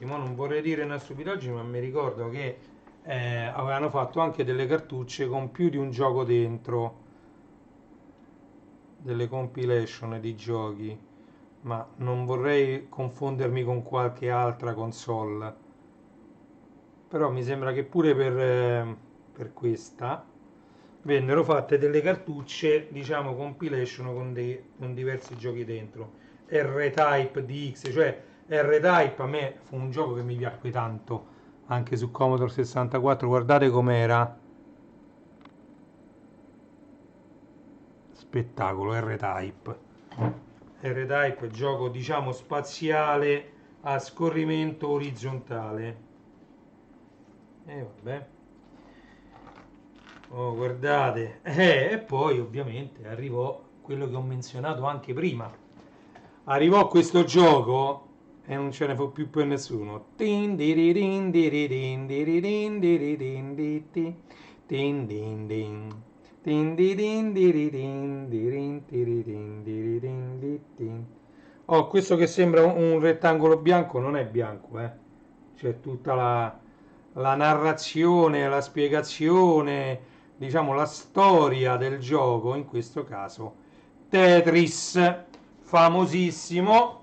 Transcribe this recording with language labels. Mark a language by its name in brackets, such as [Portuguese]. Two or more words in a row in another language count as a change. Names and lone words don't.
[Italian] Ma non vorrei dire una stupidaggine, ma mi ricordo che avevano fatto anche delle cartucce con più di un gioco dentro, delle compilation di giochi, ma non vorrei confondermi con qualche altra console. Però mi sembra che pure per questa vennero fatte delle cartucce, diciamo compilation con diversi giochi dentro. R-Type DX, cioè R-Type a me fu un gioco che mi piacque tanto anche su Commodore 64. Guardate com'era, spettacolo. R-Type, R-Type, gioco diciamo spaziale a scorrimento orizzontale. E vabbè. Oh, guardate, e poi ovviamente arrivò quello che ho menzionato anche prima. Arrivò questo gioco e non ce ne fu più per nessuno. Tin diririn diririn diririn diririn diti. Tin din din. Tin dirin diririn dirin diririn diririn ditin. Oh, questo che sembra un rettangolo bianco non è bianco, eh. C'è tutta la narrazione, la spiegazione, diciamo la storia del gioco, in questo caso Tetris, famosissimo,